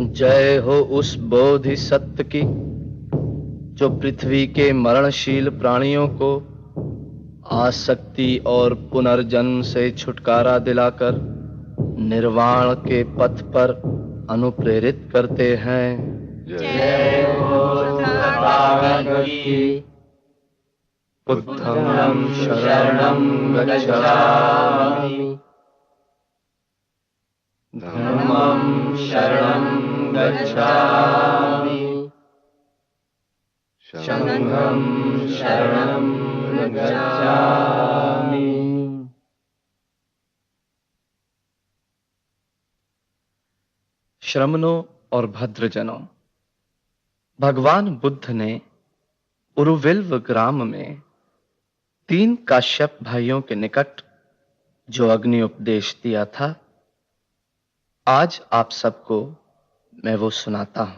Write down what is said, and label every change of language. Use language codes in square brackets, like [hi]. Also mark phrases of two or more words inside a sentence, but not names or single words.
[hi] जय हो उस बोधिसत्व की जो पृथ्वी के मरणशील प्राणियों को आसक्ति और पुनर्जन्म से छुटकारा दिलाकर निर्वाण के पथ पर अनुप्रेरित करते हैं। जय हो तथागत की। [pi] बुद्धं शरणं गच्छामि, धम्मं शरणं गच्छामि, संघं शरणं गच्छामि। [hi] श्रमणों और भद्रजनों, भगवान बुद्ध ने उरुविल्व ग्राम में 3 काश्यप भाइयों के निकट जो अग्नि उपदेश दिया था, आज आप सबको मैं वो सुनाता हूं।